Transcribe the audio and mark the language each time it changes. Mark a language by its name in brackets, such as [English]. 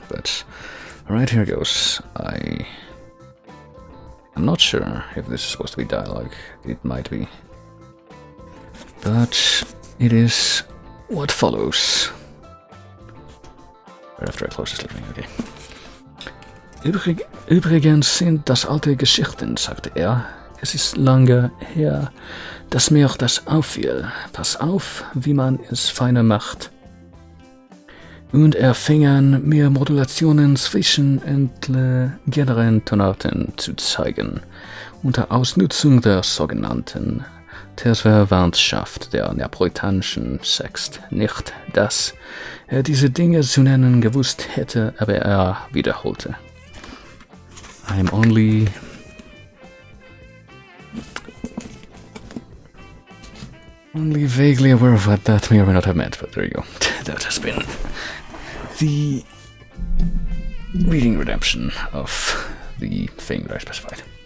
[English] But alright, here goes. I'm not sure if this is supposed to be dialogue. It might be, but it is what follows. Right after I close this living, okay. [German] Übrigens sind das alte Geschichten, sagte er. Es ist lange her, dass mir das auffiel. Pass auf, wie man es feiner macht. Und er fing an, mir Modulationen zwischen entlegeneren Tonarten zu zeigen, unter Ausnutzung der sogenannten Verwandtschaft der neapolitanischen Sext. Nicht, dass er diese Dinge zu nennen gewusst hätte, aber er wiederholte. [English] I'm only vaguely aware of what that may or may not have meant, but there you go. That has been the reading redemption of the thing that I specified.